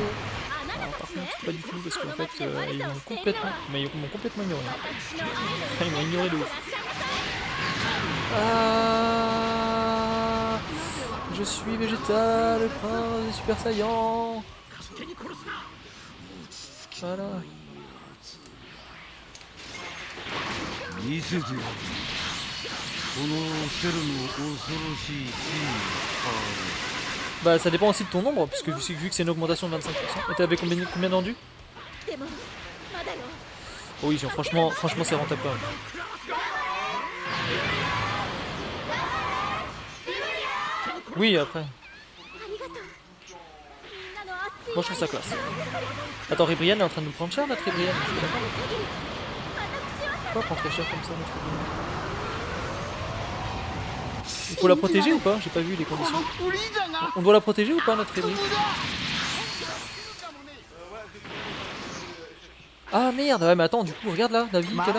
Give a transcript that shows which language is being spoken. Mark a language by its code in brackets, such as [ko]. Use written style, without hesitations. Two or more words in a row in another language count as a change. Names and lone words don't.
[fr] Alors, par contre, pas du tout parce qu'en fait, ils m'ont complètement, mais ils m'ont complètement ignoré. Ils m'ont ignoré de ouf. Ah, je suis végétal, le prince des super saiyans. Voilà. [ja] 見せてよこのセルの恐ろしい進化 [fr] Bah ça dépend aussi de ton nombre, puisque vu que c'est une augmentation de 25%. Et t'avais combien d'endus? [ja] でもまだよ [fr] Oui, franchement c'est rentable quand même. Oui, après. [ja] ありがとうみんなの熱い [fr] Moi je trouve ça classe. Attends, Ribrianne est en train de nous prendre cher, notre Ribrianne. Pourquoi prendre très cher comme ça, notre Ribrianne? Il faut la protéger ou pas? J'ai pas vu les conditions. On doit la protéger ou pas, notre Ribrianne? Ah merde, ouais mais attends, du coup regarde là, la vie qu'elle a.